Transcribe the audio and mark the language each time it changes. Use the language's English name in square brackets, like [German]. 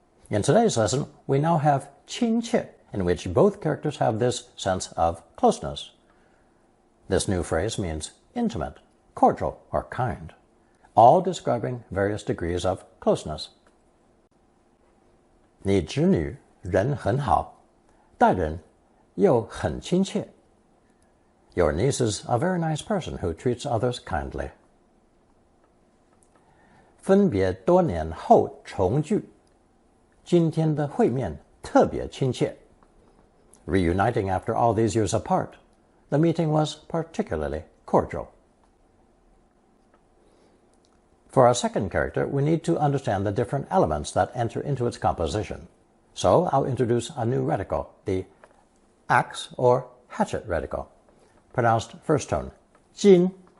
[English] In today's lesson, we now have 亲切, in which both characters have this sense of closeness. This new phrase means intimate, cordial, or kind, all describing various degrees of closeness. [Chinese] 你侄女人很好，待人又很亲切. [English] Your niece is a very nice person who treats others kindly. [Chinese] 分别多年后重聚，今天的会面特别亲切. [English] Reuniting after all these years apart, the meeting was particularly cordial. For our second character, we need to understand the different elements that enter into its composition. So I'll introduce a new reticle, the axe or hatchet reticle, pronounced first tone, 金.